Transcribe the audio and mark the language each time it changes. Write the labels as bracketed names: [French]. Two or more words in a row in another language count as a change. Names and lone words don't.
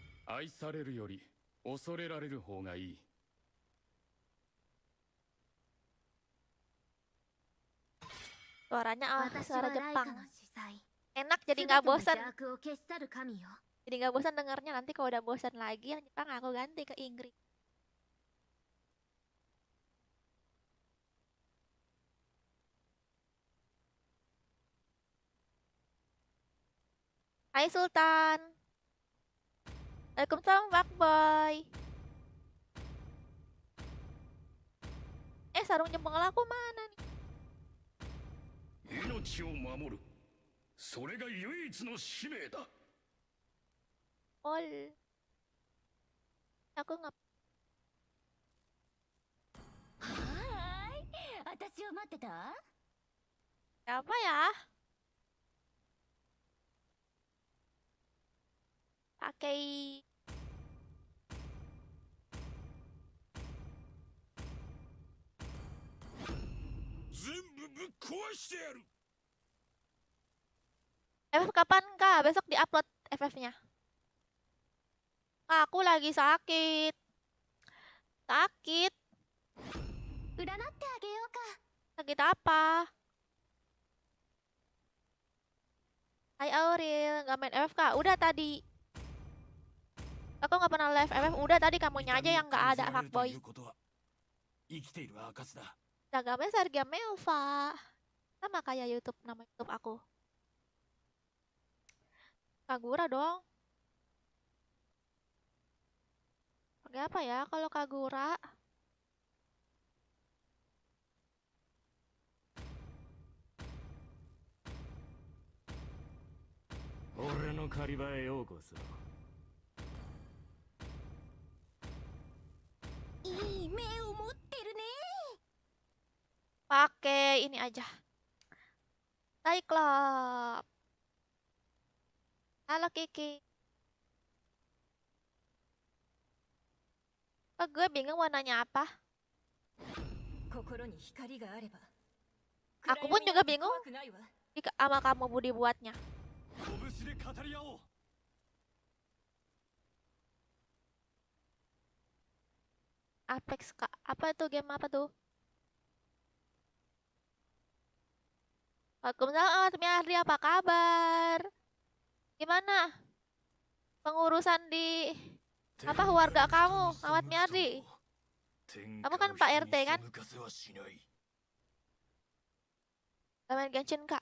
[Japanese] 愛されるより恐れられる方がいい。 [Indonesian] Suaranya [Japanese] 私 [Indonesian] suara [Japanese] はライカ [Indonesian] Jepang. [Japanese] の司祭 [Indonesian] Enak jadi [Japanese] 全 [Indonesian] nggak [Japanese] ての [Indonesian] bosan. [Japanese] 邪悪を消し去る神よ [Indonesian] Jadi nggak bosan dengernya. Nanti kalau udah bosan lagi yang Jepang aku ganti ke Inggris. Hai Sultan. Waalaikumsalam Pak Boy. Sarung jempol aku mana nih? [Japanese] 命を守る。それが唯一の使命だ。 [Indonesian] Ol. Aku nggak. [Japanese] はーい私を待ってた [Indonesian] Siapa ya? Pakai [Japanese] 全部ぶっ壊してやる。 [Indonesian] FF kapan Kak? Besok diupload FF-nya. Kak, aku lagi sakit. Sakit. [Japanese] 占ってあげようか [Indonesian] Sakit apa? Hai Auril, nggak main FF Kak? Udah tadi. Aku nggak pernah live FF. Udah tadi kamunya aja yang nggak ada fuckboy. [Japanese] 生きている証だ。 [Indonesian] Instagramnya Sergia Melva. Sama kayak YouTube, nama YouTube aku. Kagura dong. Pakai apa ya kalau Kagura? [Japanese] 俺の狩場へようこそ. いい目を持ってるね [Indonesian] Pakai ini aja. Cyclops. Halo Kiki. Gue bingung warnanya apa. [Japanese] 心に光があれば [Indonesian] Aku pun juga bingung [Japanese] 怖くないわ [Indonesian] sama kamu Budi buatnya. [Japanese] 拳で語り合おう。 [Indonesian] Apex Kak. Apa itu game apa tuh? Waalaikumsalam Miardi, apa kabar? Gimana? Pengurusan di apa warga kamu, Ahmad Miardi? Kamu kan Pak RT kan? Gak main Genshin Kak?